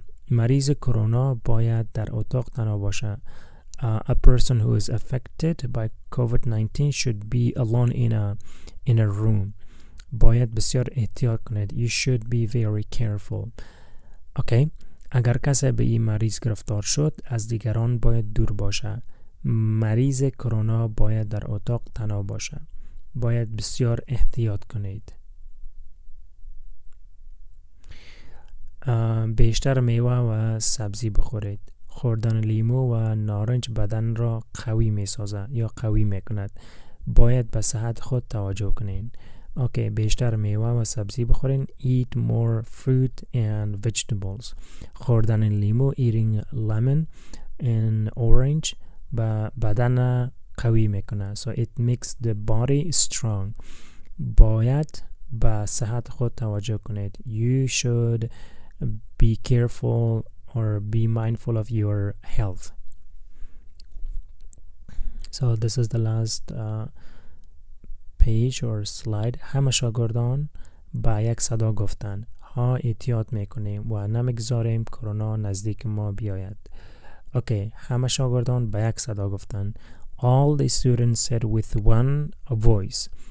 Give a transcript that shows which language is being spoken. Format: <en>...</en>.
<fa>مریض کرونا باید در اتاق تنها باشه.</fa> <en>A person who is affected by COVID-19 should be alone in a room.</en> <fa>باید بسیار احتیاط کنید.</fa> <en>You should be very careful. Okay.</en> <fa>اگر کسی به این مریض گرفتار شد از دیگران باید دور باشه. مریض کرونا باید در اتاق تنها باشه. باید بسیار احتیاط کنید. بیشتر میوه و سبزی بخورید. خوردن لیمو و نارنج بدن را قوی می سازد یا قوی می کند. باید به صحت خود توجه کنین. اوکی. بیشتر میوه و سبزی بخورین.</fa> <en>Eat more fruit and vegetables.</en> <fa>خوردن لیمو,</fa> <en>eating lemon and orange,</en> <fa>بدن قوی میکنه.</fa> <en>So it makes the body strong.</en> <fa>باید به صحت خود توجه کنید.</fa> <en>You should be careful or be mindful of your health. So this is the last page or slide.</en> <fa>همه شاگردان با یک صدا گفتند ها احتیاط میکنیم و نمیگذاریم کرونا نزدیک ما بیاید. Okay, همه شاگردان با یک صدا گفتند.</fa> <en>All the students said with one voice.</en>